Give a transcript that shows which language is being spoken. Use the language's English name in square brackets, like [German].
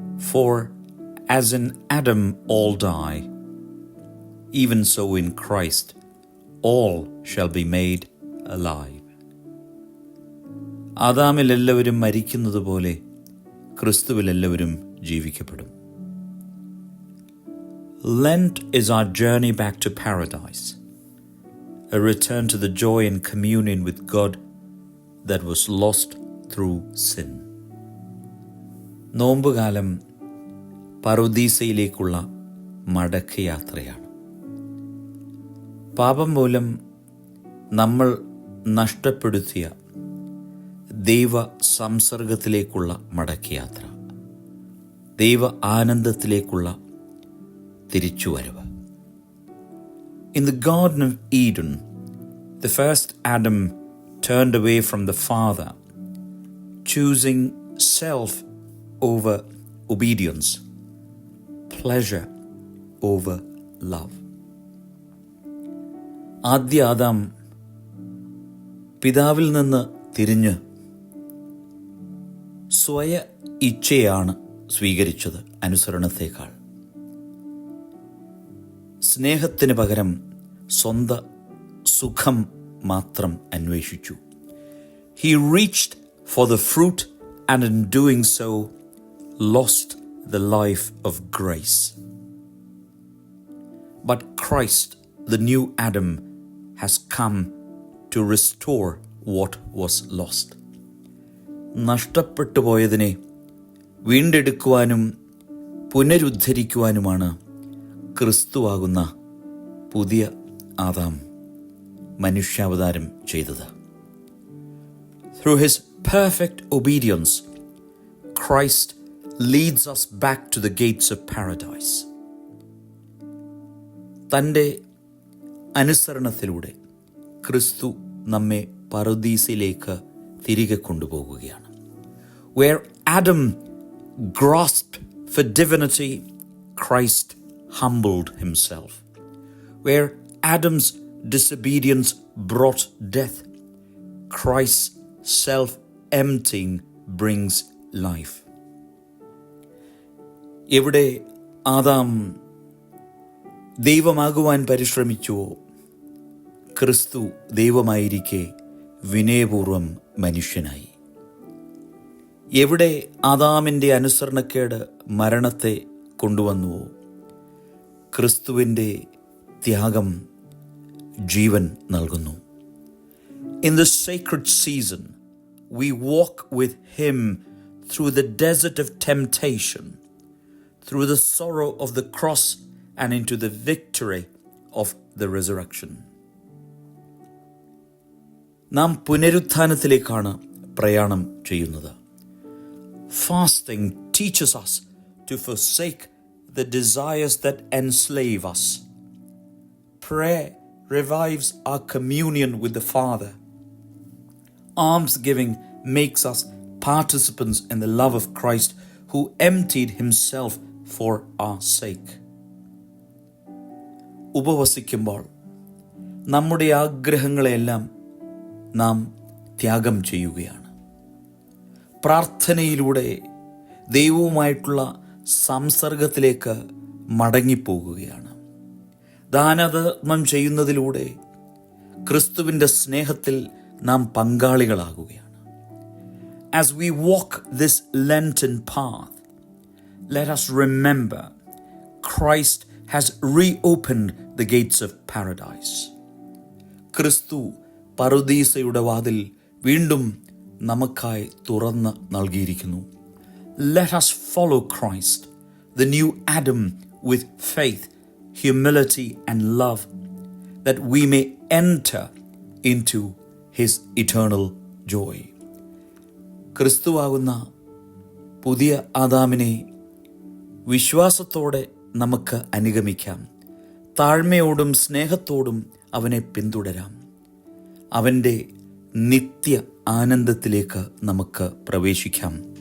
[English] For as in Adam all die, even so in Christ all shall be made alive. [Malayalam] ആദാമിൽ എല്ലാവരും മരിക്കുന്നത് പോലെ ക്രിസ്തുവിൽ എല്ലാവരും ജീവിക്കപ്പെടും. [English] Lent is our journey back to paradise, a return to the joy and communion with God that was lost through sin. [Malayalam] നോമ്പുകാലം പറുദീസയിലേക്കുള്ള മടക്കയാത്രയാണ്. പാപം മൂലം നമ്മൾ നഷ്ടപ്പെടുത്തിയ ദൈവ സംസർഗത്തിലേക്കുള്ള മടക്കയാത്ര, ദൈവ ആനന്ദത്തിലേക്കുള്ള തിരിച്ചുവരവ്. [English] In the Garden of Eden, the first Adam turned away from the Father, choosing self over obedience, pleasure over love. [Malayalam] ആദ്യ Adam പിതാവിൽ നിന്ന് തിരിഞ്ഞ് സ്വയ ഇച്ഛയാണ് സ്വീകരിച്ചത് അനുസരണത്തേക്കാൾ. സ്നേഹത്തിന് പകരം സ്വന്ത സുഖം മാത്രം അന്വേഷിച്ചു. [English] He reached for the fruit and in doing so lost the life of grace. But Christ, the new Adam, has come to restore what was lost. [Malayalam] നഷ്ടപ്പെട്ടു പോയതിനെ വീണ്ടെടുക്കുവാനും പുനരുദ്ധരിക്കുവാനുമാണ് ക്രിസ്തുവാകുന്ന പുതിയ ആദാം മനുഷ്യാവതാരം ചെയ്തത്. [English] Through his perfect obedience, Christ leads us back to the gates of paradise. [Malayalam] തൻ്റെ അനുസരണത്തിലൂടെ ക്രിസ്തു നമ്മെ പറുദീസയിലേക്ക് തിരികെ കൊണ്ടുപോകുകയാണ്. [English] Where Adam grasped for divinity, Christ humbled himself. Where Adam's disobedience brought death, Christ's self-emptying brings life. [Malayalam] എവിടെ Adam ദൈവമാകുവാൻ പരിശ്രമിച്ചുവോ, ക്രിസ്തു ദൈവമായിരിക്കെ വിനയപൂർവം മനുഷ്യനായി. എവിടെ ആദാമിൻ്റെ അനുസരണക്കേട് മരണത്തെ കൊണ്ടുവന്നുവോ, ക്രിസ്തുവിൻ്റെ ത്യാഗം ജീവൻ നൽകുന്നു. [English] In the sacred season, we walk with him through the desert of temptation, through the sorrow of the cross and into the victory of the resurrection. [Malayalam] നാം പുനരുത്ഥാനത്തിലേക്കാണ് പ്രയാണം ചെയ്യുന്നത്. [English] Fasting teaches us to forsake the desires that enslave us. Prayer revives our communion with the Father. Almsgiving makes us participants in the love of Christ, who emptied himself for our sake. [Malayalam] ഉപവസിക്കുമ്പോൾ നമ്മുടെ ആഗ്രഹങ്ങളെല്ലാം നാം ത്യാഗം ചെയ്യുകയാണ്. പ്രാർത്ഥനയിലൂടെ ദൈവവുമായിട്ടുള്ള സംസർഗത്തിലേക്ക് മടങ്ങിപ്പോകുകയാണ്. ദാനധർമ്മം ചെയ്യുന്നതിലൂടെ ക്രിസ്തുവിൻ്റെ സ്നേഹത്തിൽ നാം പങ്കാളികളാകുകയാണ്. [English] As we walk this Lenten path, let us remember Christ has reopened the gates of paradise. [Malayalam] ക്രിസ്തു പറുദീസയുടെ വാതിൽ വീണ്ടും നമുക്കായി തുറന്ന് നൽകിയിരിക്കുന്നു. [English] Let us follow Christ, the new Adam, with faith, humility and love, that we may enter into his eternal joy. [Malayalam] ക്രിസ്തുവാകുന്ന പുതിയ ആദാമിനെ വിശ്വാസത്തോടെ നമുക്ക് അനുഗമിക്കാം. താഴ്മയോടും സ്നേഹത്തോടും അവനെ പിന്തുടരാം. അവൻ്റെ നിത്യ ആനന്ദത്തിലേക്ക് നമുക്ക് പ്രവേശിക്കാം.